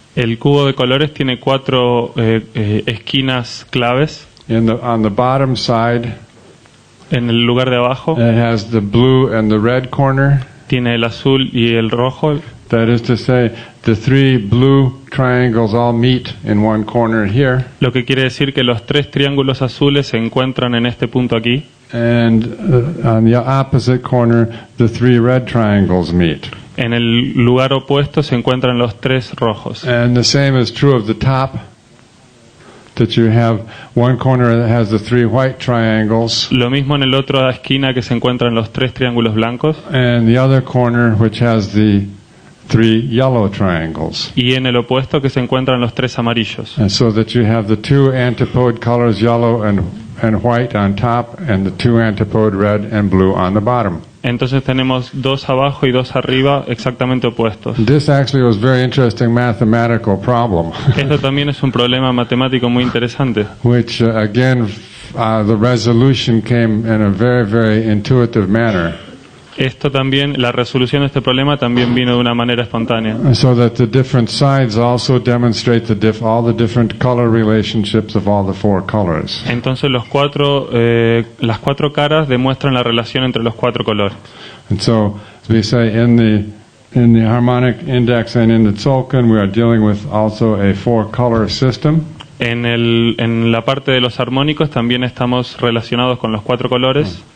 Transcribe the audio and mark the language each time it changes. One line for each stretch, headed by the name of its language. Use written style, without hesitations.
Spanish: El cubo de colores tiene 4 esquinas claves.
English: On the bottom side,
Spanish: En el lugar de abajo
English: it has the blue and the red corner.
Spanish: tiene el azul y el rojo.
English: That is to say, the 3 blue triangles all meet in one corner here,
Spanish: Lo que quiere decir que los 3 triángulos azules se encuentran en este punto aquí.
English: and on the opposite corner, the 3 red triangles meet.
Spanish: En el lugar opuesto se encuentran los 3 rojos.
English: And the same is true of the top, that you have one corner that has the 3 white triangles,
Spanish: Lo mismo en el otro esquina que se encuentran los 3 triángulos blancos.
English: and the other corner which has the 3 yellow triangles.
Spanish: Y en el opuesto que se encuentran los 3 amarillos.
English: And so that you have the 2 antipode colors, yellow and white on top, and the 2 antipode red and blue on the bottom.
Spanish: Entonces tenemos 2 abajo y 2 arriba exactamente opuestos.
English: This actually was a very interesting mathematical problem,
Spanish: Esto también es un problema matemático muy interesante,
English: which again, the resolution came in a very, very intuitive manner.
Spanish: Esto también, la resolución de este problema también vino de una manera espontánea.
English: So that the different sides also demonstrate all the different color relationships of all the 4 colors.
Spanish: Entonces las 4 caras demuestran la relación entre los 4 colores.
English: And so, as we say in the harmonic index and in the tzolkin, we are dealing with also a 4-color system.
Spanish: En la parte de los armónicos también estamos relacionados con los 4 colores.